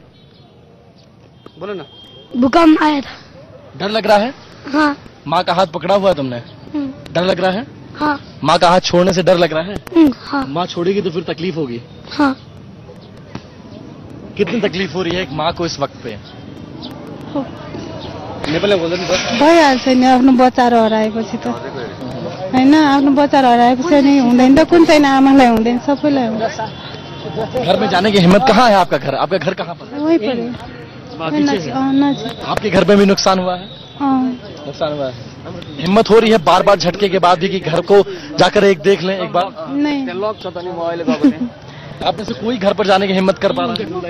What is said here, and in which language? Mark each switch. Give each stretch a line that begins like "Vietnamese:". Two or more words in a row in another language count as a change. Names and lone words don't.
Hindi: बोलो ना। भूकंप आया था। डर लग रहा है? हाँ। माँ का हाथ पकड़ा हुआ है तुमने? डर लग रहा है? हाँ। माँ का हाथ छोड़ने से डर लग रहा है? हाँ। माँ छोड़ेगी तो फिर तकलीफ होगी। हाँ। कितनी तकलीफ हो रही है एक माँ को इस वक्त पे?
Nepali: भइहाल्छ नि, आफ्नो बच्चा हराएपछि त हैन, आफ्नो बच्चा हराएपछि नि हुँदैन त, कुन चाहिँ आमालाई हुँदैन, सबैलाई हुन्छ।
Hindi: घर में जाने की हिम्मत कहाँ है? आपका घर कहाँ पर? वही पर है। आपके घर में भी नुकसान हुआ है? नुकसान हुआ है। हिम्मत हो रही है बार बार झटके के बाद भी कि घर को जाकर एक देख लें एक बार? नहीं। आप में से कोई घर पर जाने की हिम्मत कर पा रहा है?